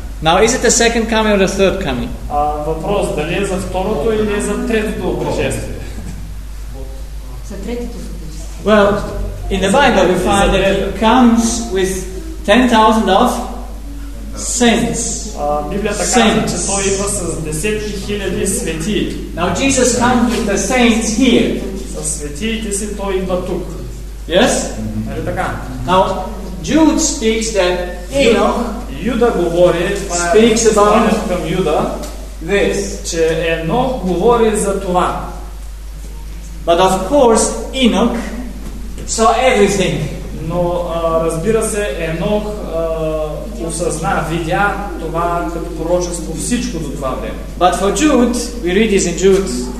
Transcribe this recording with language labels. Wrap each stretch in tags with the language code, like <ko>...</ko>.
<en>Now, is it the second coming or the third coming?</en> <bg>Въпрос, дали е за второто или е за третото пришествие? За третото пришествие.</bg> <en>Well, in the Bible we find that he comes with 10,000 of saints.</en> <bg>Библията казва, че той идва с 10 000 свети.</bg> <en>Now, Jesus comes with the saints here.</en> <bg>Със светиите си той идва тук.</bg> <en>Yes?</en> <bg>Нали така?</bg> <en>Now, Jude speaks that Enoch</en> <bg>Юда говори,</bg> <en>speaks about</en> <bg>към Юда,</bg> <en>this,</en> <bg>че Енох говори за това.</bg> <en>But of course, Enoch saw everything.</en> <bg>Но разбира се, Енох осъзна, видя това като пророчество всичко до това време.</bg> <en>But for Jude, we read this in Jude.</en>